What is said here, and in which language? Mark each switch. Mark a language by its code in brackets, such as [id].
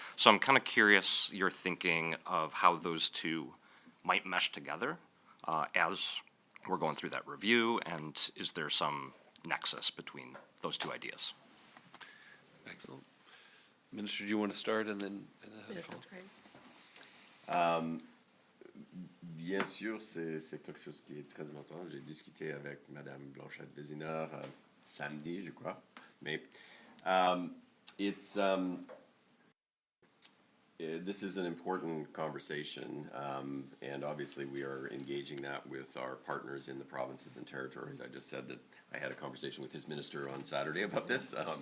[en] So I'm kind of curious your thinking of how those two might mesh together as we're going through that review, and is there some nexus between those two ideas? Excellent. Minister, do you want to start and then Yeah, sounds great. [fr] Bien sûr, c'est quelque chose qui est très important. J'ai discuté avec Madame Blanchette-Vézina samedi, je crois. [en] Mais this is an important conversation, and obviously we are engaging that with our partners in the provinces and territories. I just said that I had a conversation with his minister on Saturday about this.